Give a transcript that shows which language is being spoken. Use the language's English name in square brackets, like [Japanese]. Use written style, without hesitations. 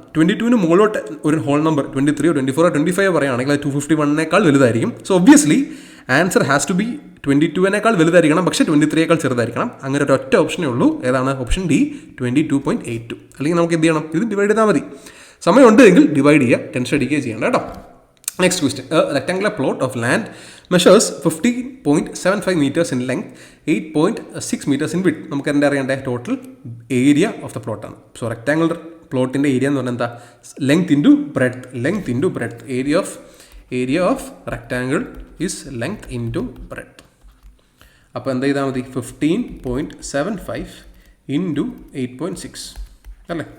[Malayalam] 22ന് മുകളിലോട്ട് ഒരു whole number 23 24 25 പറയുകയാണെങ്കിൽ അത് 251 വലുതായിരിക്കും. So obviously answer has to B 22 വലുതായിരിക്കണം, പക്ഷേ 23 ചെറുതായിരിക്കണം. അങ്ങനെ ഒരു ഒറ്റ ഓപ്ഷനേ ഉള്ളൂ. ഏതാണ്? Option D, 22.82. അല്ലെങ്കിൽ നമുക്ക് എന്ത് ചെയ്യണം? ഇത് ഡിവൈഡ് ചെയ്താൽ മതി. സമയമുണ്ട് എങ്കിൽ ഡിവൈഡ് ചെയ്യുക, ടെൻഷൻ അടിക്കുകയും ചെയ്യണം കേട്ടോ. Next question. [English] Rectangular plot of land measures 15.75 meters in length, 8.6 meters in width. [Malayalam] നമുക്ക് എന്താ അറിയണ്ടേ? Total area of the പ്ലോട്ടാണ്. So rectangular പ്ലോട്ടിൻ്റെ area എന്ന് പറഞ്ഞാൽ എന്താ? Length into breadth. Area of rectangle is length into breadth. അപ്പോൾ എന്താ ചെയ്താൽ മതി? 15.75 ഇൻറ്റു 8.6 അല്ലേ.